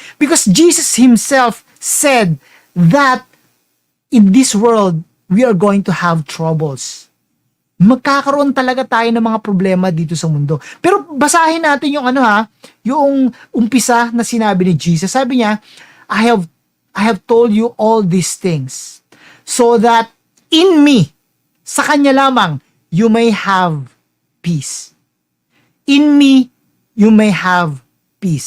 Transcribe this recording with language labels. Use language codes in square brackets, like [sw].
[en] Because Jesus himself said that in this world, we are going to have troubles. [tl] Magkakaroon talaga tayo ng mga problema dito sa mundo. Pero basahin natin yung umpisa na sinabi ni Jesus. [en] Sabi niya, I have told you all these things so that in me, [tl] sa kanya lamang, [en] you may have peace. In me, you may have peace.